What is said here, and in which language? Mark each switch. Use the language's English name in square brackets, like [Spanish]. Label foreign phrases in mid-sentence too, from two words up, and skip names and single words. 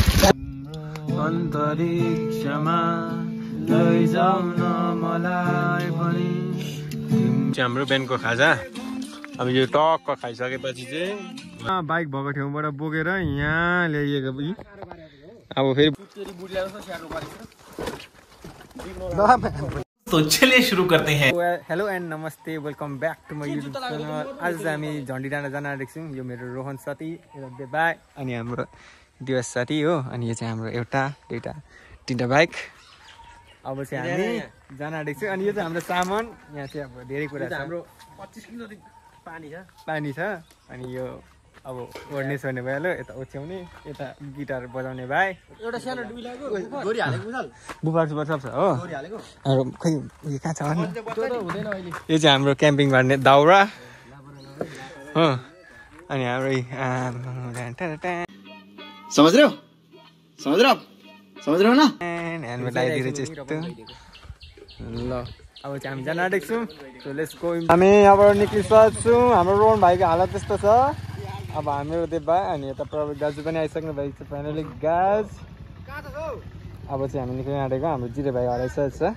[Nepali] अन्तरिक्षमा लैजाऊ न मलाई पनि हाम्रो बिहानको खाजा अब यो टक्क खाइसकेपछि चाहिँ बाइक भएको ठाउँबाट बोकेर यहाँ ल्याइएको अब फेरि [Hindi] तो चलिए शुरू करते हैं [English] hello and [Nepali] नमस्ते [English] welcome back to my YouTube channel [Nepali] आज हामी झन्डी डाँडा जान आँटेको छौँ यो मेरो रोहन साथी बाइक अनि हाम्रो दिवस साथी हो अनि यो चाहिँ हाम्रो एउटा दुईवटा तिनवटा बाइक अब चाहिँ हामी जान आँटेको छौँ अनि यो चाहिँ हाम्रो सामान यहाँ चाहिँ अब धेरै कुरा छ हाम्रो 25 किलो पानी छ अनि यो अब ओढ्ने सोर्ने भइहाल्यो यता ओछ्याउने यता गिटार बजाउने भाइ एउटा सानो डुइलाको बुफार सुफार सब छ हो खै उयो कहाँ छ यो चाहिँ हाम्रो क्याम्पिङ गर्ने दाउरा हो अनि हाम्रो [Hindi] समझ रहे हो ना [Nepali] हेलमेट लगाइदिएर चाहिँ यस्तो ल अब चाहिँ हामी जान आँटेको छौँ हामी यहाँबाट निक्लिसकेको छौँ हाम्रो रोहन भाइको हालत त्यस्तो छ अब हाम्रो देव भाइ अनि यता प्रवीण दाजु पनि आइसक्नु भएको छ फाइनली गाज अब चाहिँ हामी निक्लिन आँटेको हाम्रो जिरे भाइ हराइसकेको छ